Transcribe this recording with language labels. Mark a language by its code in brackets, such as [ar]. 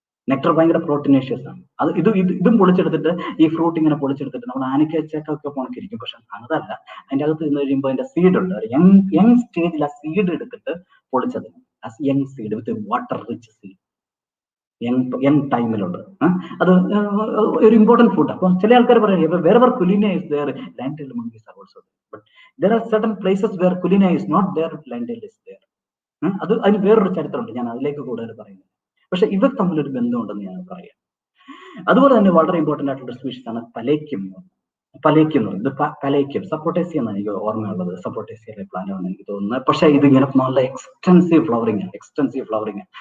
[ml] Nectar ഭയങ്കര proteinaceous ആണ്. അത് ഇതും പൊളിച്ചെടുത്തിട്ട് ഈ ഫ്രൂട്ട് ഇങ്ങനെ പൊളിച്ചെടുത്തിട്ട് നമ്മൾ ആനിക്കച്ചൊക്കെ പോണക്കിരിക്കും. പക്ഷെ അതല്ല, അതിന്റെ അകത്ത് നിന്ന് കഴിയുമ്പോൾ അതിന്റെ സീഡ് ഉണ്ട്. ഒരു യങ് സ്റ്റേജിൽ ആ സീഡ് എടുത്തിട്ട് പൊളിച്ചത്, [en] young seed with water rich seed, [ml] young ടൈമിലുണ്ട്. അത് ഒരു ഇമ്പോർട്ടന്റ് ഫുഡ്. അപ്പൊ ചില ആൾക്കാർ പറയും [en] wherever Culina is there, lion-tailed monkeys are also there. But there are certain places where Culina is not there, lion-tailed is there. [ml] അത് അതിന് വേറൊരു ചരിത്രമുണ്ട്, ഞാൻ അതിലേക്ക് കൂടുതൽ പറയുന്നത്. പക്ഷെ ഇവർ തമ്മിലൊരു ബന്ധമുണ്ടെന്ന് ഞാൻ പറയാം. അതുപോലെ തന്നെ വളരെ ഇമ്പോർട്ടന്റ് ആയിട്ടുള്ള സ്പീഷീസ് ആണ് പലേക്യം. പലേക്യം എന്ന് പറയുന്നത് പലേക്യം സപ്പോട്ടേസിയ എന്നാണ് എനിക്ക് ഓർമ്മയുള്ളത്. സപ്പോട്ടേസിയയിലെ പ്ലാന്റ് ആണെന്ന് എനിക്ക് തോന്നുന്നത്. പക്ഷെ ഇത് ഇങ്ങനെ നല്ല എക്സ്റ്റൻസീവ് ഫ്ലവറിംഗ് ആണ്.